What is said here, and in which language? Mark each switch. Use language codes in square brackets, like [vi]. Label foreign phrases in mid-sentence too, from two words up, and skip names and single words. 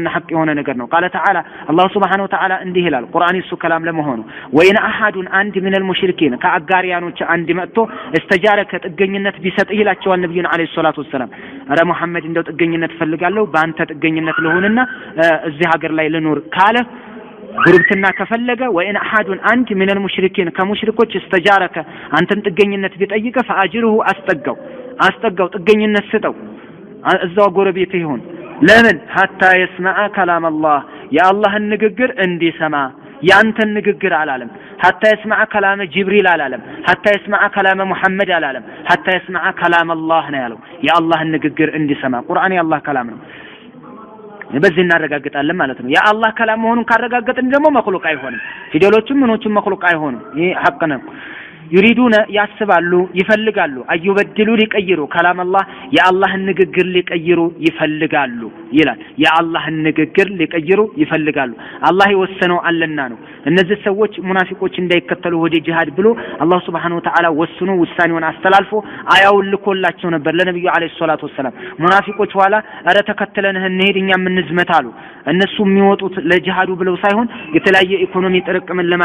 [am] ሐቅ የሆነ ነገር ነው። [ar] قال تعالى [am] አላህ [ar] سبحانه وتعالى [am] እንዲህ ይላል ቁርአን እሱ ከላም ለመሆኑ [ar] وإن أحد [am] አንድ ምን المشركين ከአጋሪያኖች አንድ መጥቶ እስተጃረከ ጥገኝነት ቢሰጥ ይላቸዋል ነብዩን [ar] عليه الصلاة والسلام። [am] አረ መሐመድ እንደው ጥገኝነት ፈልጋለሁ በአንተ ጥገኝነት ልሆንና እዚህ ሀገር ላይ ልኖር ካለ ጉርብትና ከፈለገ [ar] وإن أحد [am] አንድ ምን المشركين ከሙሽሪኮች እስተጃረከ አንተን ጥገኝነት ቢጠይቀ ፈአጅሩሁ አስጠጋው ጥገኝነት ስጠው እዛው ጎረቤት ይሁን። ለምን? [ar] حتى يسمع كلام الله [am] የአላህን ንግግር እንዲሰማ ያንተን ንግግር አላለም። [ar] حتى يسمع كلام [am] ጅብሪል አላለም። [ar] حتى يسمع كلام [am] ሙሐመድ አላለም። [ar] حتى يسمع كلام الله [am] ነው ያለው። የአላህን ንግግር እንዲሰማ ቁርአን የአላህ ከላም ነው። በዚህ እናረጋግጣለን ማለት ነው። የአላህ ከላም መሆኑን ካረጋገጥን ደግሞ መخلوቅ አይሆንም። ፊደሎቹም ምኖቹም መخلوቅ አይሆንም። ይሄ ሐቅ ነው። يريدون ያስባሉ ይፈልጋሉ አዩበድሉ ሊቀይሩ [ar] كلام الله [am] የአላህን ንግግር ሊቀይሩ ይፈልጋሉ ይላል። የአላህን ንግግር ሊቀይሩ ይፈልጋሉ አላህ የወሰነው አለና ነው። እነዚህ ሰዎች ሙናፊቆች እንዳይከተሉ ወደ ጂሃድ ብሎ አላህ [ar] سبحانه وتعالى [am] ወስኖ ውሳኔውን አስተላልፎ አያውን ልኮላቸው ነበር ለነብዩ [ar] عليه الصلاة والسلام። [am] ሙናፊቆች ኋላ አረ ተከተለንህ እንሄድ እኛ ምን ዝመታሉ። እነሱ የሚወጡት ለጂሃዱ ብለው ሳይሆን የተለያየ ኢኮኖሚ ጥቅም